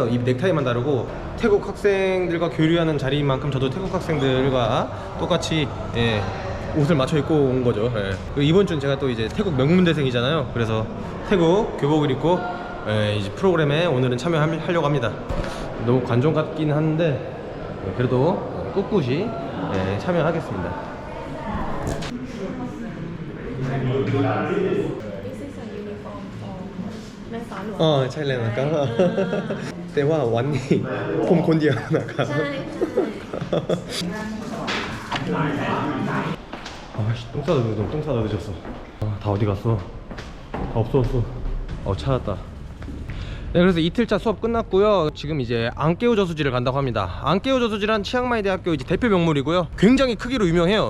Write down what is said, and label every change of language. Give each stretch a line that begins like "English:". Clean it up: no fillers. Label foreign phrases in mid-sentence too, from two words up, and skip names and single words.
Korean: 이 넥타이만 다르고 태국 학생들과 교류하는 자리인 만큼 저도 태국 학생들과 똑같이 옷을 맞춰 입고 온 거죠. 그리고 이번 주는 제가 또 이제 태국 명문대생이잖아요. 그래서 태국 교복을 입고 이제 프로그램에 오늘은 참여하려고 합니다. 너무 관종 같긴 한데 그래도 꿋꿋이 참여하겠습니다.
Thai: ใช่เลยนะครับแต่ว่าวันนี้ผมคนเดียวนะครับ
Korean: 아씨 똥 싸다 늦었어. 다 어디 갔어? 다 없어졌어. 찾았다. 네, 그래서 이틀차 수업 끝났고요. 지금 이제 앙케오 저수지를 간다고 합니다. 앙케오 저수지란 치앙마이 대학교 이제 대표 명물이고요. 굉장히 크기로 유명해요.